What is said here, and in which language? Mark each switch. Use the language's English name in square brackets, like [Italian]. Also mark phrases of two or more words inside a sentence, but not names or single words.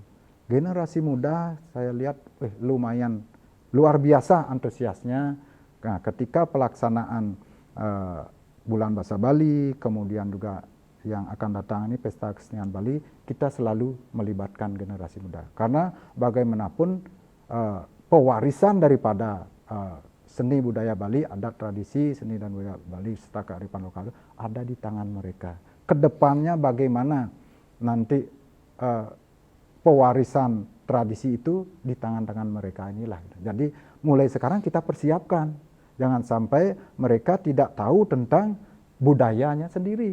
[Indonesian] Generasi muda saya lihat lumayan luar biasa antusiasnya. Nah, ketika pelaksanaan Bulan Bahasa Bali, kemudian juga yang akan datang ini Pesta Kesenian Bali, kita selalu melibatkan generasi muda. Karena bagaimanapun pewarisan daripada seni budaya Bali, adat tradisi seni dan budaya Bali serta kearifan lokal ada di tangan mereka. Kedepannya bagaimana nanti pewarisan tradisi itu di tangan-tangan mereka inilah. Jadi mulai sekarang kita persiapkan, jangan sampai mereka tidak tahu tentang budayanya sendiri.